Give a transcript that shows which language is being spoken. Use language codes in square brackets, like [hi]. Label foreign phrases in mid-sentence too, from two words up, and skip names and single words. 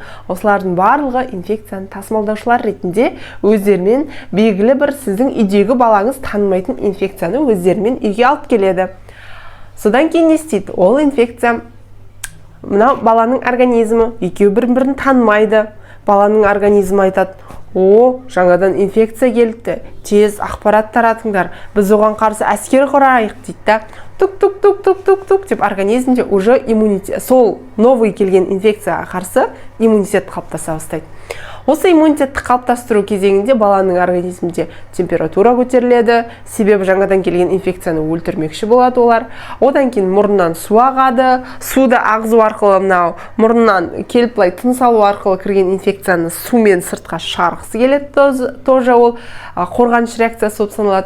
[kk] Осылардың барлығы инфекцияны тасымалдаушылар ретінде өздерімен белгілі бір сіздің үйдегі балаңыз танымайтын инфекцияны өздерімен үйге алып келеді. Содан кейін не істейді? Ол инфекция мына баланың организмі екеуі бір-бірін танымайды. Баланың организмі айтады: "О, жаңадан инфекция келді, тез ақпарат таратыңдар, біз оған қарсы әскер құрайық" дейді да. Тук-тук-тук-тук-тук-тук деп организмде уже иммунитет, сол новый келген инфекцияға қарсы иммунитет қалыптаса бастайды. Осы иммунитетті қалыптастыру кезеңінде баланың организмінде температура көтеріледі, себебі жаңадан келген инфекцияны өлтірмекші болады олар. Одан кейін мұрнынан су ағады, суды ағызу арқылы мынау мұрнынан келіп былай тыныс алу арқылы кірген инфекцияны сумен сыртқа шығарғысы келеді, тоже ол қорғаныш реакциясы болып саналады.